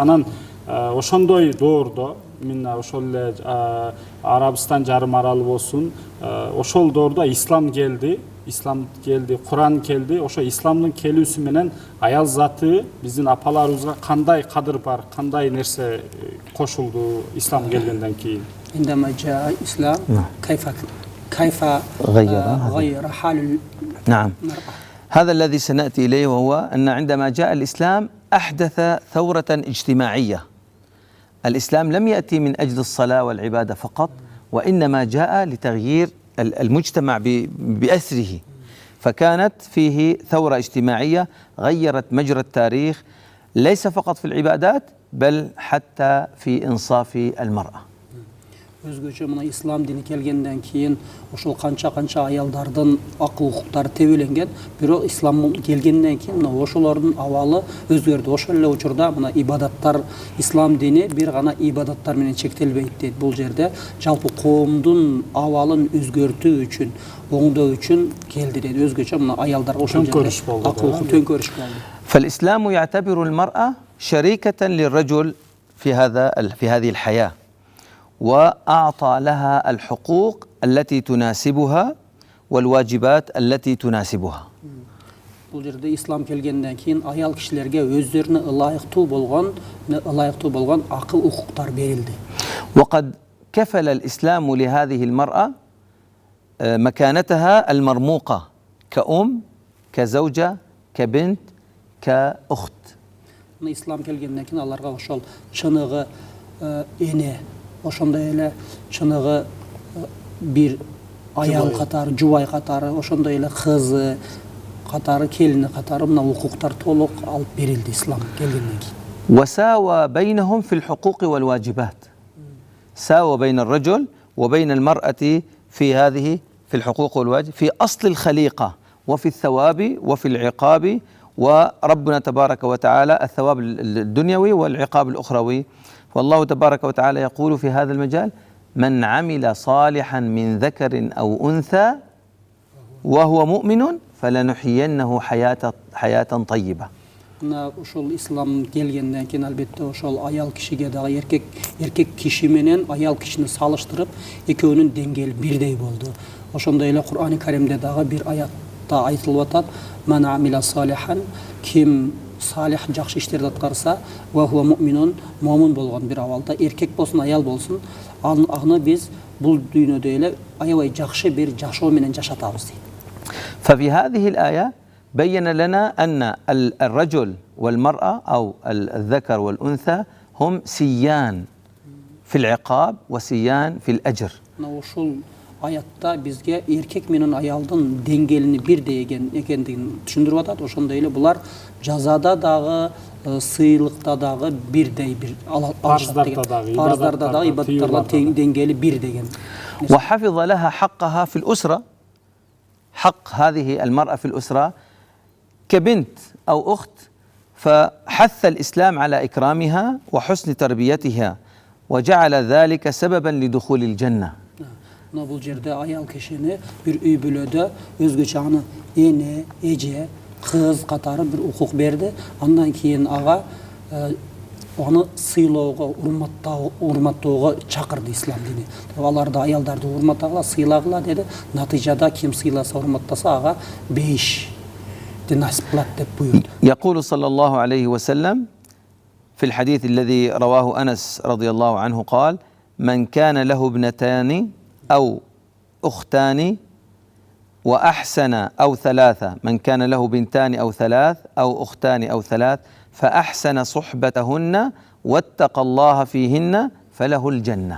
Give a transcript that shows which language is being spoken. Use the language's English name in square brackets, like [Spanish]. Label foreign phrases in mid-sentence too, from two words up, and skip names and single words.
[Kyrgyz] Анан ошондой доордо мына ошол эле Арабистан жарым аралы болсун, ошол доордо ислам келди, Куран келди. Ошо исламдын келүүсү менен аял заты биздин апаларыбызга кандай кадыр бар, кандай нерсе кошулду ислам келгенден кийин? [Arabic] عندما جاء الإسلام كيف غير حال نعم، هذا الذي سنأتي إليه، وهو أن عندما جاء الإسلام أحدث ثورة اجتماعية. الإسلام لم يأتي من أجل الصلاة والعبادة فقط، وإنما جاء لتغيير المجتمع بأسره، فكانت فيه ثورة اجتماعية غيرت مجرى التاريخ، ليس فقط في العبادات بل حتى في إنصاف المرأة. [Kyrgyz] Özgöçe mına İslam dini kelgenden keyin ошол канча аялдардын акыл укуктары тебеленген, бирок İslam келгенден кийин мына ошолордун абалы өзгөрдү. Ошол эле учурда мына ибадаттар, İslam дини бир гана ибадаттар менен чектелбейт дейт. Бул жерде жалпы коомдун абалын өзгөртүү үчүн, оңдоо үчүн келди дейт. Өзгөчө мына аялдарга ошол жерде акыл укук төңкөрүш болду. [Arabic] فالإسلام يعتبر المرأة شريكة للرجل في هذه الحياة، وأعطى لها الحقوق التي تناسبها والواجبات التي تناسبها. [Kyrgyz] Бул жерде İslam келгенден кийин аял кишилерге өздөрүнө ылайыктуу болгон акыл укуктар берилди. [Arabic] وقد كفل الإسلام لهذه المرأة مكانتها المرموقة كأم، كزوجة، كبنت، كأخت. [Kyrgyz] Мына ислам келгенден кейін аларға ошол чыныгы эне, ошондой эле чыныгы бир аял катары, жубай катары, ошондой эле кызы катары, келини катары мына укуктар толук алып берилди ислам келгенден кийин. [Arabic] وساوى بينهم في الحقوق والواجبات. ساوى بين الرجل وبين المرأة في الحقوق والواجب، في أصل الخليقة وفي الثواب وفي العقاب. وربنا تبارك وتعالى الثواب الدنيوي والعقاب الأخروي. والله تبارك وتعالى يقول في هذا المجال: من عمل صالحا من ذكر أو أنثى وهو مؤمن فلنحيينه حياة طيبة. [Kyrgyz] Мына ошол ислам келгенден кийин албетте ошол аял кишиге дагы эркек киши менен аял кишини салыштырып экөөнүн деңгээли бирдей болду. Ошондой эле Кур'ани Каримде дагы бир аятта айтылып атат: [Arabic] "من عمل صالحا", [Kyrgyz] ким салих жакшы иштерди аткарса, [Arabic] وهو مؤمن, [Kyrgyz] момун болгон бир абалда, эркек болсун, аял болсун, аны биз бул дүйнөдө эле аябай жакшы бир жашоо менен жашатабыз дейт. [Arabic] ففي هذه الآية بين لنا أن الرجل والمرأة أو الذكر والأنثى هم سيان في العقاب وسيان في الأجر. [Kyrgyz] Ошол аятта бизге эркек менен аялдын деңгээлини бирдей экендигин түшүндүрүп атат. Ошондой эле булар жазада дагы, сыйлыкта дагы бирдей бир парыздарда дагы, ибадаттарда деңгээли бир деген. [Arabic] وحفظ لها حقها في الأسرة، حق هذه المرأة في الأسرة كبنت أو أخت، فحث الإسلام على إكرامها وحسن تربيتها وجعل ذلك سببا لدخول الجنة. [Kyrgyz] Bul жерде аял кишини бир үй бүлөдө өзгөчө аны эне, эже, кыз катары бир укук берди. Андан кийин ага аны сыйлоого, урматтоого чакырды ислам дини. Аларды аялдарды урматтагыла, сыйлагыла деди. Натыйжада ким сыйласа, урматтаса ага 5 насип кылат деп буйрду. [Arabic] يقول صلى الله عليه وسلم في الحديث الذي رواه أنس رضي الله عنه قال: من كان له ابنتان أو أختان وأحسن أو ثلاثة، من كان له بنتان أو ثلاث أو أختان أو ثلاث فأحسن صحبتهن واتقى الله فيهن فله الجنة.